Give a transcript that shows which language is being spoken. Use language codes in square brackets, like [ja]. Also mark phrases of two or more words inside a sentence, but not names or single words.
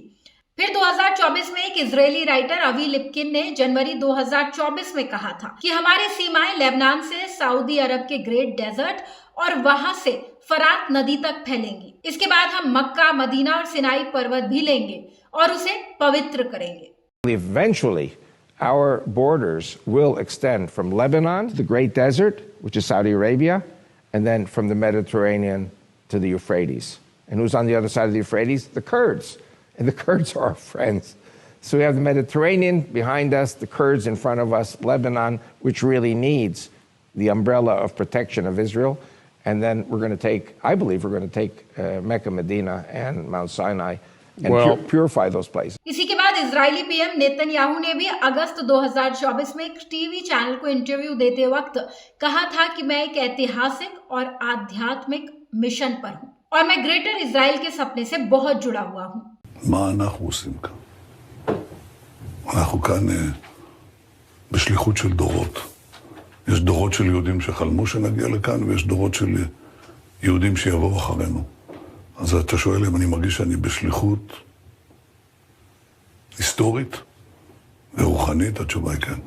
[hi] फिर 2024 में एक इजरायली राइटर अवी लिप्किन ने जनवरी 2024 में कहा था कि हमारी सीमाएं लेबनान से सऊदी अरब के ग्रेट डेजर्ट और वहां से फरात नदी तक फैलेंगी। इसके बाद हम मक्का, मदीना और सिनाई पर्वत भी लेंगे और उसे पवित्र करेंगे। [en] Eventually, our borders will extend from Lebanon to the Great Desert, which is Saudi Arabia, and then from the Mediterranean to the Euphrates. And who's on the other side of the Euphrates? The Kurds. And the Kurds are our friends. So we have the Mediterranean behind us, the Kurds in front of us, Lebanon, which really needs the umbrella of protection of Israel. And then we're going to take, I believe we're going to take Mecca, Medina, and Mount Sinai and purify those places. [hi] इसी के बाद इजरायली पीएम नेतन्याहू ने भी अगस्त 2024 में एक [en] TV channel [hi] को इंटरव्यू देते वक्त कहा था कि मैं एक ऐतिहासिक और आध्यात्मिक मिशन पर हूं और मैं ग्रेटर इजराइल के सपने से बहुत जुड़ा हुआ हूं। [he] מה אנחנו עושים כאן? אנחנו כאן בשליחות של דורות. יש דורות של יהודים שחלמו שנגיע לכאן, ויש דורות של יהודים שיבואו אחרינו. אז אתה שואל אם אני מרגיש שאני בשליחות היסטורית ורוחנית, התשובה היא כן.